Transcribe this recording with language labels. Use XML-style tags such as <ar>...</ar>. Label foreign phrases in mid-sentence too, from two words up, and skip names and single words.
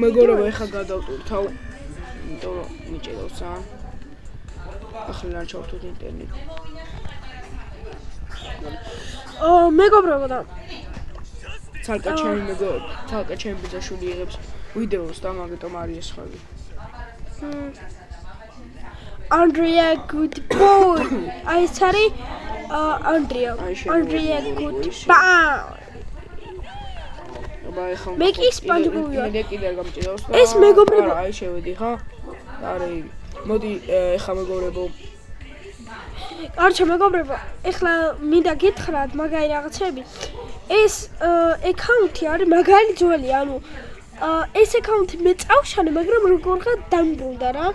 <ka>მეგობრებო, ეხლა გადავტვირთავ, იმიტომ რომ მიჭედავს ძალიან. ახლა რა ჩავთვალ ინტერნეტი. მეგობრებო და ცალკე ჩემი ბიძაშვილი იღებს ვიდეოს და მაგიტომ არის ეს ხალხი.</ka> <en>Andrea good boy.</en> <ka>აი ეს არის Andrea</ka> <en>good boy.</en> <ka>მე კი სპანჯბობი ვარ. მე კიდე გამჭირავს და ეს მეგობრებო, აი შევედი ხა? არი, მოდი ეხლა მეგობრებო. კარჩა მეგობრებო, ეხლა მინდა გითხრათ მაგარი რაღაცები. ეს აკაუნთი არის მაგარი ძველი, ანუ ეს აკაუნთი მე წავშალე, მაგრამ როგორღა დამბრუნდა რა.</ka>